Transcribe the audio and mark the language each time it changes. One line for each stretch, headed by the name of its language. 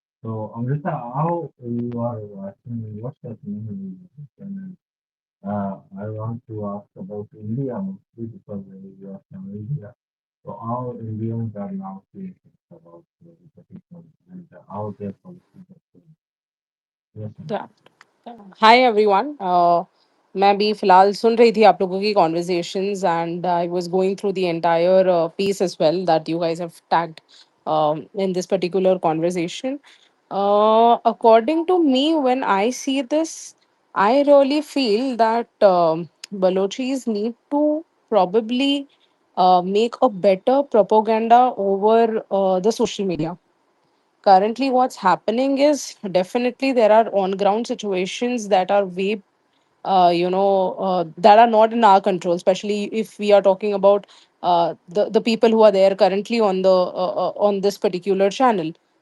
English: So, Amrita, how you are watching, what's happening in education? I want to ask about India mostly because you are from India. So, how Indians are now thinking about education and how their policies are changing? Yes, ma'am. Yeah. Hi everyone
Hindi: मैं भी फिलहाल सुन रही थी आप लोगों की conversations
English: And I was going through the entire piece as well that you guys have tagged in this particular conversation. According to me, when I see this, I really feel that Balochis need to probably make a better propaganda over the social media. Currently what's happening is definitely there are on ground situations that are way that are not in our control, especially if we are talking about the people who are there currently on the on this particular channel.